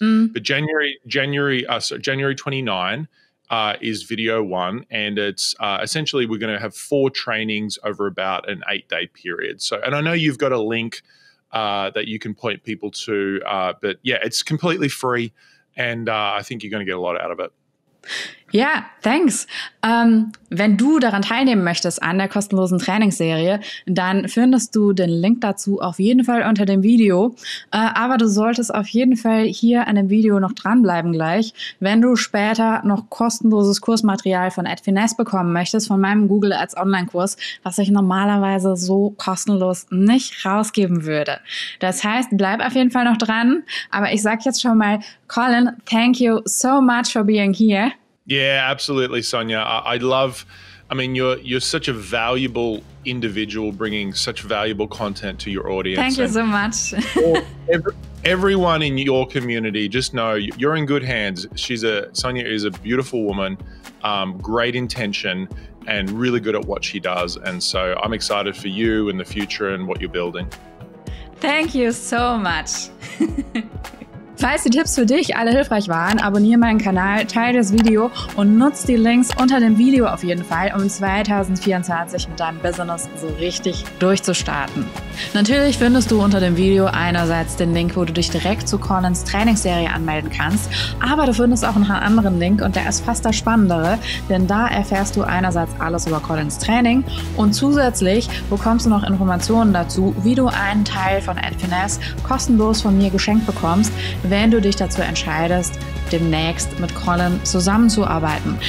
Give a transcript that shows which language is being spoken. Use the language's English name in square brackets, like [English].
[English] But January 29 is video one, and it's essentially we're going to have 4 trainings over about an 8-day period. So, and I know you've got a link that you can point people to, but yeah, it's completely free, and I think you're going to get a lot out of it. Ja, thanks. [German] Wenn du daran teilnehmen möchtest an der kostenlosen Trainingsserie, dann findest du den Link dazu auf jeden Fall unter dem Video. Aber du solltest auf jeden Fall hier an dem Video noch dranbleiben gleich, wenn du später noch kostenloses Kursmaterial von @Finesse bekommen möchtest, von meinem Google Ads Online-Kurs, was ich normalerweise so kostenlos nicht rausgeben würde. Das heißt, bleib auf jeden Fall noch dran. Aber ich sag jetzt schon mal, [English] Colin, thank you so much for being here. Yeah, absolutely, Sonia. You're such a valuable individual, bringing such valuable content to your audience. Thank you so much. Everyone in your community, just know you're in good hands. Sonia is a beautiful woman, great intention, and really good at what she does. And so I'm excited for you in the future and what you're building. Thank you so much. [German] Falls die Tipps für dich alle hilfreich waren, abonniere meinen Kanal, teile das Video und nutze die Links unter dem Video auf jeden Fall, um 2024 mit deinem Business so richtig durchzustarten. Natürlich findest du unter dem Video einerseits den Link, wo du dich direkt zu Colins Trainingsserie anmelden kannst, aber du findest auch noch einen anderen Link und der ist fast das Spannendere, denn da erfährst du einerseits alles über Colins Training und zusätzlich bekommst du noch Informationen dazu, wie du einen Teil von @Finesse kostenlos von mir geschenkt bekommst, wenn du dich dazu entscheidest, demnächst mit Colin zusammenzuarbeiten.